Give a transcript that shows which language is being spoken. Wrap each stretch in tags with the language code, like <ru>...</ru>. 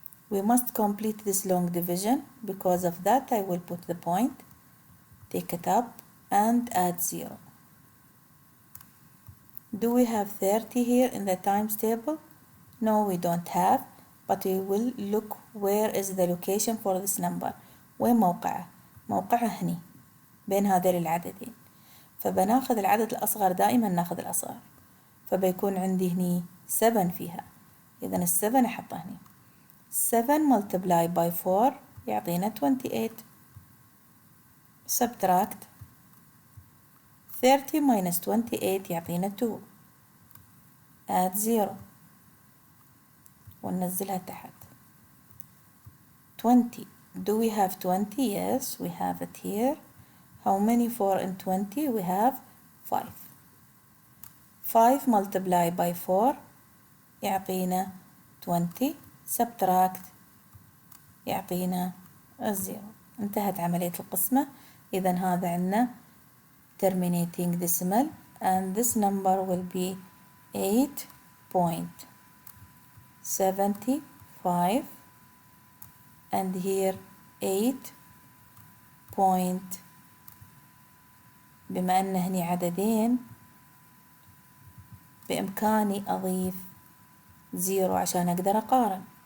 <en>We must complete this long division. Because of that, I will put the point, take it up and add 0. Do we have 30 here in the times table? No, we don't have, but we will look where is the location for this number.</en> <ar>وين موقعه؟ موقعه هني بين هذين العددين. فبناخذ العدد الأصغر، دائما ناخذ الأصغر، فبيكون عندي هني 7 فيها. إذن 7 أحطه هني.</ar> <en>7 multiplied by 4</en> <ar>يعطينا 28.</ar> <en>Subtract 30 minus 28</en> <ar>يعطينا 2.</ar> <en>add 0</en> <ar>وننزلها تحت.</ar> <en>20. Do we have 20? Yes, we have it here. How many 4 in 20? We have 5. 5 multiplied by 4</en> <ar>يعطينا 20.</ar> <en>Subtract</en> <ar>يعطينا 0. انتهت عملية القسمة. إذا هذا عندنا</ar> <en>terminating decimal and this number will be 8.75 and here 8 point.</en> <ar>بما أن هني عددين بإمكاني أضيف 0 عشان أقدر أقارن.</ar>